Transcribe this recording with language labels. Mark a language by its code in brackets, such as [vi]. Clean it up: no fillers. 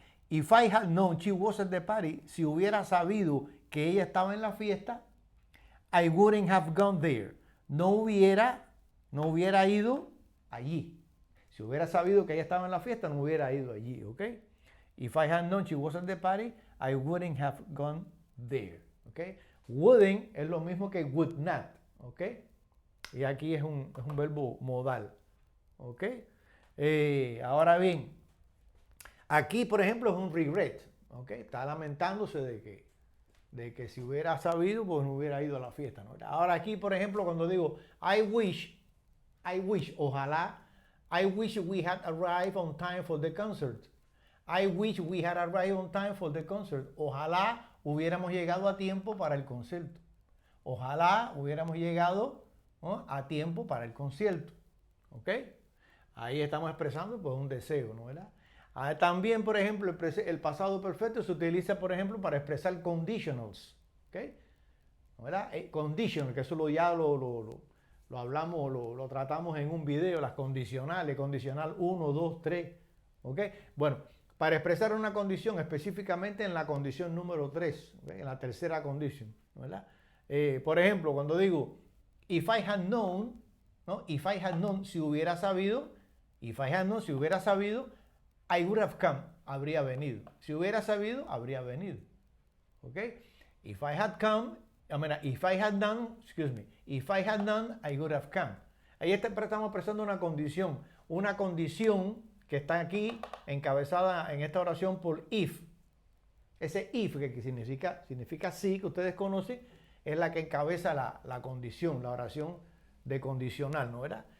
[en] If I had known she was at the party, [es] si hubiera sabido que ella estaba en la fiesta, [en] I wouldn't have gone there. [es] No hubiera ido allí. Si hubiera sabido que ella estaba en la fiesta, no hubiera ido allí, ¿ok? [en] If I had known she was at the party, I wouldn't have gone there, ¿ok? [es] Wouldn't es lo mismo que would not, ¿ok? Y aquí es un verbo modal, ¿ok? Ahora bien, aquí, por ejemplo, es un regret, ¿ok? Está lamentándose de que si hubiera sabido, pues no hubiera ido a la fiesta, ¿no? Ahora aquí, por ejemplo, cuando digo [en] I wish, [es] ojalá, [en] I wish we had arrived on time for the concert. I wish we had arrived on time for the concert. [es] Ojalá hubiéramos llegado a tiempo para el concierto. Ojalá hubiéramos llegado, ¿no?, a tiempo para el concierto. ¿Ok? Ahí estamos expresando pues un deseo, ¿no, verdad? También, por ejemplo, el pasado perfecto se utiliza, por ejemplo, para expresar conditionals. ¿Ok? ¿No, verdad? Conditional, que eso ya lo hablamos, lo tratamos en un video, las condicionales, condicional 1, 2, 3. ¿Ok? Bueno, para expresar una condición, específicamente en la condición número 3, ¿okay?, en la tercera condición, ¿verdad? Por ejemplo, cuando digo, [en] if I had known, [es] ¿no? [en] If I had known, [es] si hubiera sabido, [en] if I had known, si hubiera sabido, I would have come, [es] habría venido. Si hubiera sabido, habría venido. ¿Ok? [en] If I had come, if I had done, if I had done, I would have come. [es] Ahí estamos expresando una condición que está aquí encabezada en esta oración por if. Ese if que significa sí, que ustedes conocen, es la que encabeza la condición, la oración de condicional, ¿no, verdad?